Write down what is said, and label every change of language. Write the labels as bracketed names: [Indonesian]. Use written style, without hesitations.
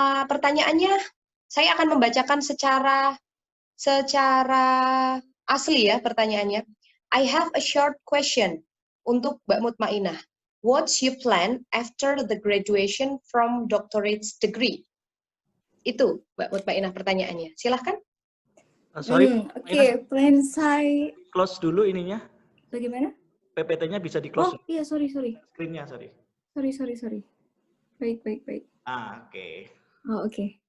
[Indonesian] Pertanyaannya, saya akan membacakan secara asli ya pertanyaannya. [English] I have a short question [Indonesian] untuk [English] Mbak Mutmainah. What's your plan after the graduation from doctorate degree? [Indonesian] Itu Mbak Mutmainah pertanyaannya. Silahkan. Oke, plan saya. Close dulu ininya. Bagaimana? PPT-nya bisa di close. Oh iya, sorry. Screen-nya, sorry. Sorry. Baik. Oke. Oh, oke.